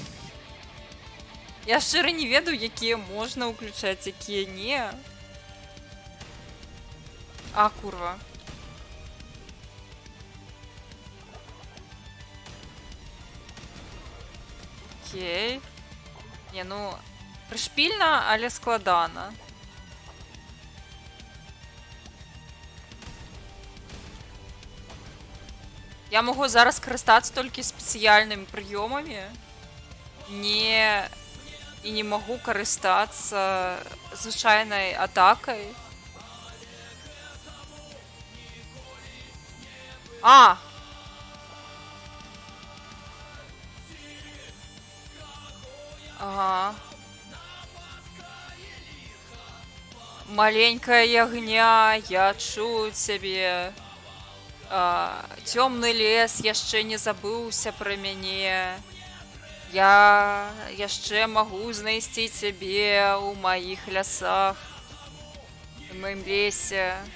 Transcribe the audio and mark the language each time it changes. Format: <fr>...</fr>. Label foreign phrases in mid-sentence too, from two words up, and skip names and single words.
<be>Я шчыра не ведаю, якія можна ўключаць, якія не. Курва. Окей.</be> <uk>Не, ну, пришпільна, але складана. Я можу зараз користатися тільки спеціальними прийомами. Не... І не можу користатися звичайною атакою. А! Ага.</uk> <be>Маленькая ягня, я чую цябе. Цёмны лес яшчэ не забыўся пра мяне. Я яшчэ магу знайсці цябе ў маіх лясах, у маім лесе.</be>